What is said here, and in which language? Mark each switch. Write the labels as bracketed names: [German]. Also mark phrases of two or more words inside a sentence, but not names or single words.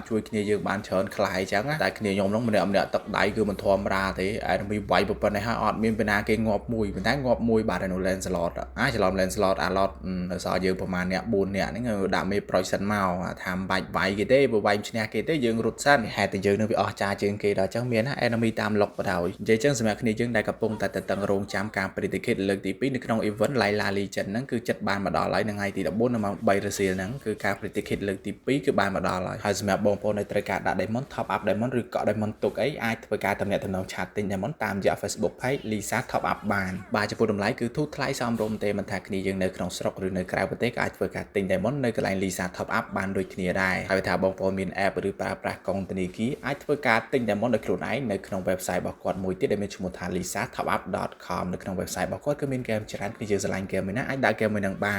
[Khmer] ជួយគ្នាយើងបានច្រើនខ្លះអញ្ចឹងតែគ្នាខ្ញុំហ្នឹងម្នាក់ទឹកដៃគឺមិនធម្មតាទេ enemy វាយប៉ុណ្ណេះហើយអត់មានពីណាគេងាប់មួយប៉ុន្តែងាប់មួយបាទនៅ [English] lane slot [Khmer] ច្រឡំ [English] lane slot [Khmer] អាឡតនៅសល់យើងប្រហែលអ្នក4នាក់ហ្នឹងដាក់មេ project មកថាមិនបាច់វាយគេទេបើវាយឈ្នះគេទេយើងរត់សិនហេតុតែយើងនៅវាអស់ចាជាងគេដល់អញ្ចឹងមានណា enemy តាមលុកបដ ாய் និយាយចឹងសម្រាប់គ្នាយើង ដែលកំពុងតែតឹងរងចាំការ predicate លើកទី2នៅក្នុង event Layla Legend ហ្នឹងគឺចិត្តបានមកដល់ហើយនៅថ្ងៃទី14នៅម៉ោង3រសៀលហ្នឹងគឺការ predicate លើកទី2គឺបានមកដល់ហើយសម្រាប់បងប្អូននៅត្រូវការដាក់ diamond [English] top up diamond [Khmer] ឬក៏ diamond ទុកអីអាចធ្វើការតំណែងឆាតទិញ diamond តាមរយៈ Facebook page Lisa Top Up បានបាទចំពោះតម្លៃគឺធូរថ្លៃសមរម្យទេមិនថាគ្នាយើងនៅក្នុងស្រុកឬនៅក្រៅប្រទេសក៏អាចធ្វើការទិញ diamond នៅកន្លែង Lisa Top Up បានដូចគ្នាដែរហើយថាបងប្អូនមាន app ឬប្រើប្រាស់កុងធនាគា រអាចធ្វើការទិញ diamond ដោយខ្លួនឯងនៅក្នុង website របស់គាត់មួយទៀតដែលមានឈ្មោះថា lisatopup.com នៅក្នុង website របស់គាត់គឺមាន game ច្រើនគឺយើងស្រឡាញ់ game មួយណាអាចដាក់ game មួយនឹងបា